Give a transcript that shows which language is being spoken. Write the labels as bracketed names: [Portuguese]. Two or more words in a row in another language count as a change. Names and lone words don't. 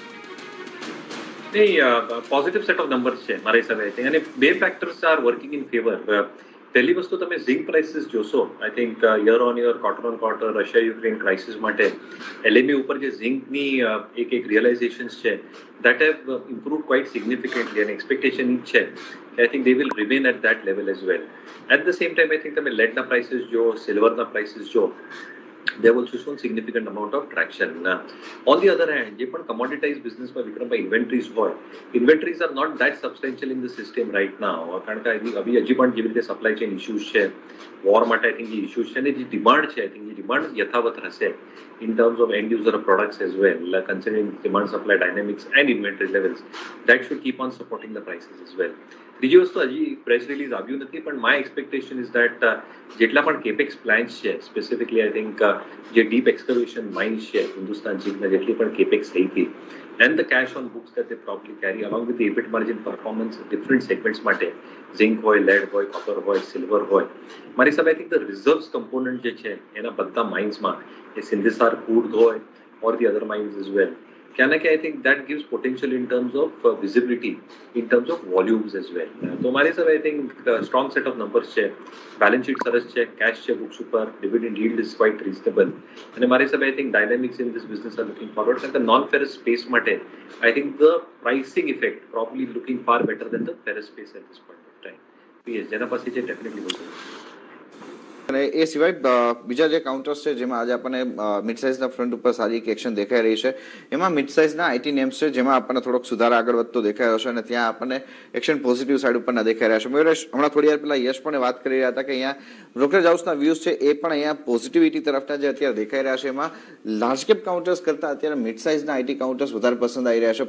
[English] નહીં, positive set of numbers [Gujarati] છે મારા હિસાબે અને બે [English] factors are working in favour. [Gujarati] પહેલી વસ્તુ તમે [English] zinc prices જોશો I think year on quarter રશિયા યુક્રેન ક્રાઇસિસ [Gujarati] માટે LME ઉપર જે ઝિંકની એક રિયલાઇઝેશન્સ છે [English] that have improved quite significantly and expectation છે I think they will remain at that level as well. At the same time I think તમે leadના prices જો, silverના prices જો, they have also shown significant amount of traction. On the other hand, [Gujarati] જે પણ [English] commoditized business માં વિક્રમભાઈ inventories are not that substantial in the system right now. [Gujarati] કારણ કે હજી પણ જેવી રીતે [English] supply chain issues છે, war માટે I think [Gujarati] જે issues છે અને જે demand છે [English] I think [Gujarati] જે demand યથાવત રહેશે [English] in terms of end user products as well, considering demand supply dynamics and inventory levels, that should keep on supporting the prices as well. [Gujarati] બીજી વસ્તુ હજી [English] press release [Gujarati] આવ્યું નથી પણ [English] my expectation is that [Gujarati] જેટલા પણ [English] capex plans છે specifically I think જે deep excavation mines [Gujarati] છે હિન્દુસ્તાન ઝિંકના જેટલી પણ કેપેક્સ થઈ હતી [English] and the cash on books that they probably carry along with the EBIT margin performance different segments માટે zinc હોય, lead હોય, copper હોય, silver હોય, [Gujarati] મારી હિસાબે [English] I think the reserves component [Gujarati] જે છે એના બધા માઇન્સમાં એ સિંધેસાર [English] crude હોય or the other mines as well. I think that gives potential in terms of visibility, in terms of volumes as well. So, [Gujarati] મારી હિસાબે [English] I think strong set of numbers છે, balance sheet [Gujarati] સરસ છે, [English] cash છે books ઉપર, dividend yield is quite reasonable. [Gujarati] અને મારી હિસાબે [English] I think dynamics in this business are looking forward. And the non-ferrous space માટે I think the pricing effect probably looking far better than the ferrous space at this point of time. Yes, [Gujarati] જેના પાસે છે definitely બોલશે. અને એ સિવાય બીજા જે કાઉન્ટર્સ છે જેમાં આજે આપણને મિડ સાઇઝના ફ્રન્ટ ઉપર સારી એક એક્શન દેખાઈ રહી છે એમાં મિડ સાઇઝના [English] IT names [Gujarati] છે જેમાં આપણને થોડોક સુધાર આગળ વધતો દેખાઈ રહ્યો છે અને ત્યાં આપણને એક્શન [English] positive side [Gujarati] ઉપરના દેખાઈ રહ્યા છે. મયુરેશ, હમણાં થોડી વાર પહેલા યશ પણ વાત કરી રહ્યા હતા કે અહીંયા બ્રોકરેજ હાઉસના વ્યૂઝ છે એ પણ અહીંયા પોઝિટિવિટી તરફના જે અત્યારે દેખાઈ રહ્યા છે એમાં [English] large cap counters [Gujarati] કરતાં અત્યારે મિડ સાઇઝના [English] IT counters [Gujarati] વધારે પસંદ આવી રહ્યા છે.